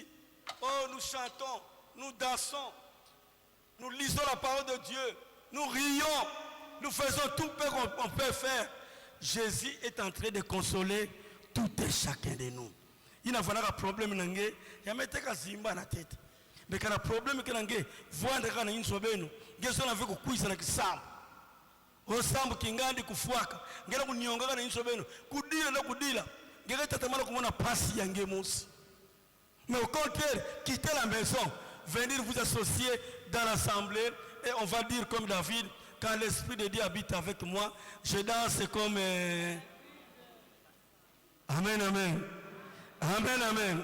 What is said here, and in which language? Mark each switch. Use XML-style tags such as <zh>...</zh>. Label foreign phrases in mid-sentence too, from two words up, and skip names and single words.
<fr>Oh, nous chantons, nous dansons. Nous lisons la parole de Dieu. Nous rions. Nous faisons tout ce qu'on peut faire. Jésus est en train de consoler tout et chacun de nous. Il n'a pas de problème. Il n'y a pas de zimba na tête. Mais quand il y a un problème, il y a un problème. Il y a un problème. Il y a un problème.</fr> <kg>Osambu kingandi kufuaka ngera kunyonga na inso beno kudila na kudila ngera tatamala kumona pasi yange musi.</kg> <fr>Mais au contraire, quittez la maison, venir vous associer dans l'assemblée et on va dire comme David, quand l'Esprit de Dieu habite avec moi, je danse comme Amen, amen. Amen, amen.</fr>